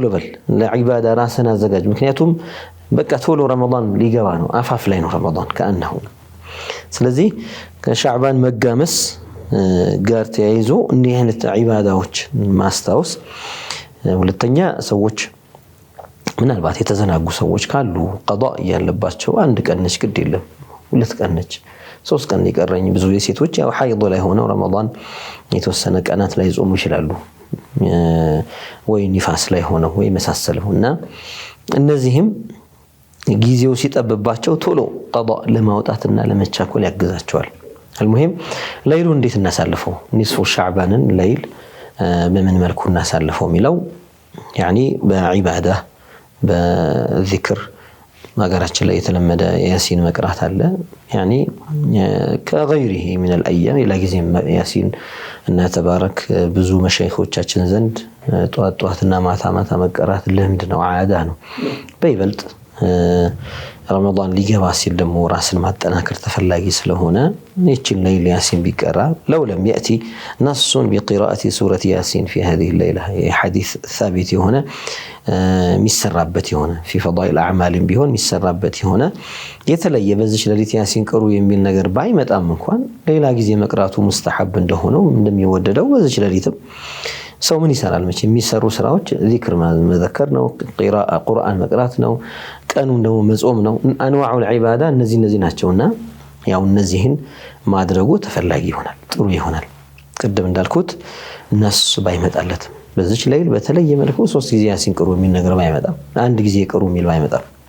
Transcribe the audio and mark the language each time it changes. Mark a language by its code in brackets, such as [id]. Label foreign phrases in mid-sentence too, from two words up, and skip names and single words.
[am] በል ለዒባዳ ራስን አዘጋጅ ምክንያቱም በቃ ቶሎ ረመዳን ሊገባ ነው አፋፍ ላይ ነው ረመዳን ከአንሁ ስለዚህ ከሻዕባን መጋመስ ጋር ተያይዞ እንዲህ አይነት ዒባዳዎች ማስታወስ ሁለተኛ ሰዎች ምናልባት የተዘናጉ ሰዎች ካሉ ቀዷ ያለባቸው አንድ ቀን ነች ግድ የለም ሁለት ቀን ነች ሶስት ቀን ይቀርኝ ብዙ የሴቶች ያው ሐይድ ላይ ሆነው ረመዳን የተወሰነ ቀናት ላይ ጾሙ ይችላሉ ወይ ንፋስ ላይ ሆነው ወይ መሳሰለውና እነዚህም ጊዜው ሲጠብባቸው ቶሎ ቀዷ ለማውጣትና ለመቻኮል ያግዛቸዋል [ar] المهم ليل [am] እንዴት እናሳልፈው ንስፉ ሻዕባንን ለይል በምን መልኩ እናሳልፈው ሚለው [ar] يعني بعباده [am] በዚክር ማገራችን ላይ የተለመደ ያሲን መቅራት አለ [ar] يعني كغيره من الايام الى [am] ጊዜ ያሲን እና ተባረክ ብዙ መሻይኾቻችን ዘንድ ጧትና ማታ መቀራት ልምድ ነው ዓዳ ነው በይበልጥ ረመዳን ሊገባ ሲል ደግሞ ራስን ማጠናከር ተፈላጊ ስለሆነ እቺን ለይል ያሲን ቢቀራ [ar] لو لم ياتي نص بقراءه سوره ياسين في هذه الليله حديث ثابت هنا [am] ሚሰራበት የሆነ [ar] في فضائل الاعمال [am] ቢሆን ሚሰራበት የሆነ የተለየ በዚህ ለሊት ያሲን ቀሩ የሚል ነገር ባይመጣም እንኳን ሌላ ጊዜ መቅራቱ ሙስተሐብ እንደሆነው እንደሚወደደው በዚህ ለሊትም ሰው ምን ይሰራል መቼ የሚሰሩ ስራዎች ዚክር መዘከር ነው ቁርአን መቅራት ነው ቀኑ ደግሞ መጾም ነው አንዋዑል ዒባዳ እነዚህ ናቸውና ያው እነዚህን ማድረጉ ተፈላጊ ይሆናል ጥሩ ይሆናል ቅድም እንዳልኩት ነስ ባይመጣለት በዚህ ለይል በተለየ መልኩ ሶስት ጊዜ ያሲን ቀሩ የሚል ነገር ባይመጣም አንድ ጊዜ ቀሩ የሚል ባይመጣም